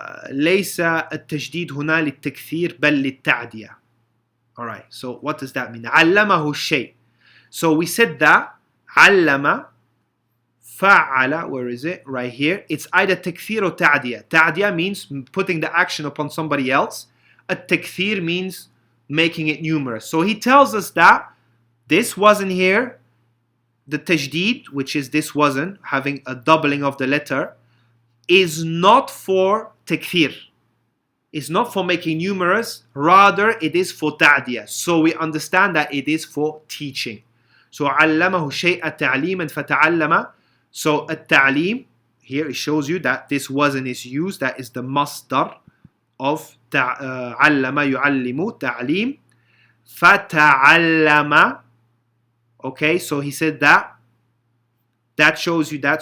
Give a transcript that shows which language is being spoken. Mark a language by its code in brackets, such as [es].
[ar] ليس التجديد هنا للتكثير بل للتعدية. [en] Alright, so what does that mean? [ar] علمه الشيء. [en] So we said that علم فعل, where is it? Right here. It's either تكثير or تعدية. تعدية means putting the action upon somebody else. التكثير means making it numerous. So he tells us that this wasn't here, the tajdid, which is this wasn't, having a doubling of the letter, is not for takthir. It's not for making numerous, rather it is for ta'diyah. So we understand that it is for teaching. [ar] So علمه شيء تعليما فتعلم. [en] So التعليم, here it shows you that this wasn't is used, that is the masdar of علم يعلم تعليم فتعلم. Okay, so he said that shows you that.